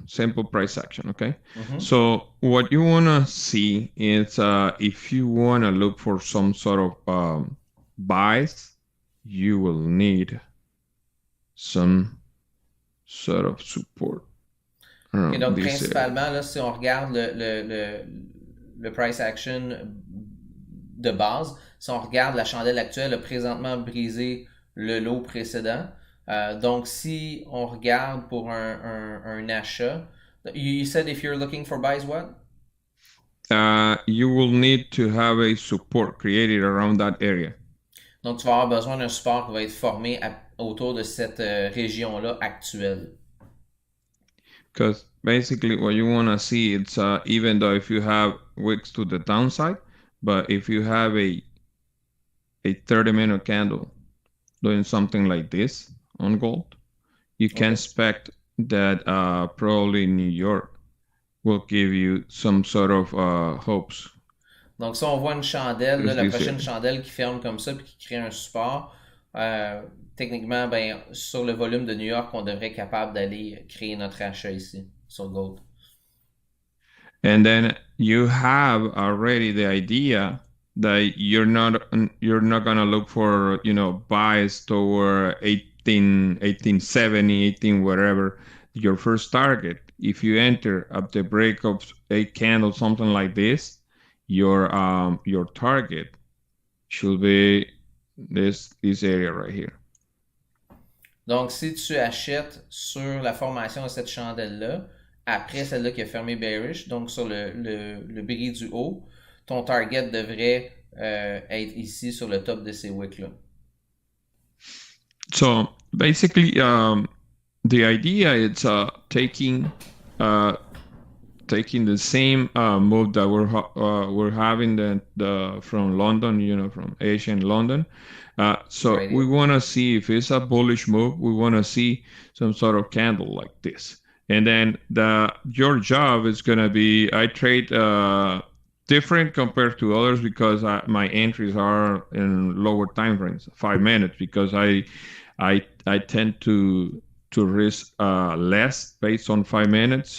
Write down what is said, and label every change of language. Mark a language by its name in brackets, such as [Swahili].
[English] Simple price action, okay? Mhm. So what you want to see is if you want to look for some sort of buys, you will need some sort of support. [French] Et donc, [English] this area. [French] principalement, là, si on regarde le price action de base, si on regarde la chandelle actuelle, a présentement brisé le lot précédent. Donc, si on regarde pour un achat, [English] you said if you're looking for buys, what? You will need to have a support created around that area. [French] Donc, tu vas avoir besoin d'un support qui va être formé autour de cette région-là actuelle. [English] Because basically what you want to see, it's even though if you have wicks to the downside, but if you have a 30-minute candle doing something like this on gold, you can expect that probably New York will give you some sort of hopes. [French] Donc, si on voit une chandelle, là, la Plus prochaine difficile. chandelle qui ferme comme ça puis qui crée un support, techniquement, ben, sur le volume de New York, on devrait être capable d'aller créer notre achat ici, sur gold. [English] And then you have already the idea that you're not gonna look for buys toward 1870, 18 whatever your first target. If you enter at the break of a candle, something like this, your target should be this area right here. [French] Donc, si tu achètes sur la formation de cette chandelle-là, après celle-là qui a fermé bearish, donc sur le bris du haut, ton target devrait être ici sur le top de ces wicks-là. [English] So basically, the idea is taking the same move that we're having the from London, from Asia and London. So Right. we want to see if it's a bullish move. We want to see some sort of candle like this, and then your job is gonna be I trade different compared to others because my entries are in lower time frames, 5 minutes, because I tend to risk less based on 5 minutes.